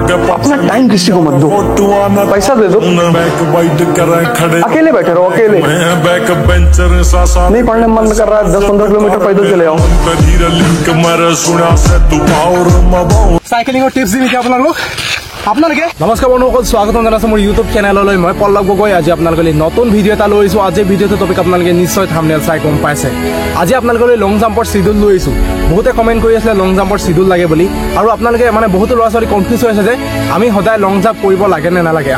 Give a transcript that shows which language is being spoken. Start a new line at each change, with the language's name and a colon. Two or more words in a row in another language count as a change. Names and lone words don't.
Hindi: अपना टाइम किसी को मत दो, पैसा दे दो। अकेले बैठे रहो, अकेले नहीं पढ़ने मन कर रहा है, 10-15 किलोमीटर पैदल चले आओ। साइकिलिंग टिप्स दी
Assamese: আপোনালোক আপোনালোকে নমস্কাৰ বন্ধুসকল, স্বাগতম জনাইছো মোৰ ইউটিউব চেনেললৈ। মই পল্লৱ গগৈ। আজি আপোনালোকলৈ নতুন ভিডিঅ' এটা লৈ আহিছো। আজি ভিডিঅ'টো টপিক আপোনালোকে নিশ্চয় থাম্বনেইল চাই গম পাইছে। আজি আপোনালোকলৈ লং জাম্পৰ শিডিউল লৈ আহিছো। বহুতে কমেণ্ট কৰি আছিলে লং জাম্পৰ শিডিউল লাগে বুলি, আৰু আপোনালোকে মানে বহুতো ল'ৰা ছোৱালী কনফিউজ হৈ আছে যে আমি সদায় লং জাম্প কৰিব লাগে নে নালাগে।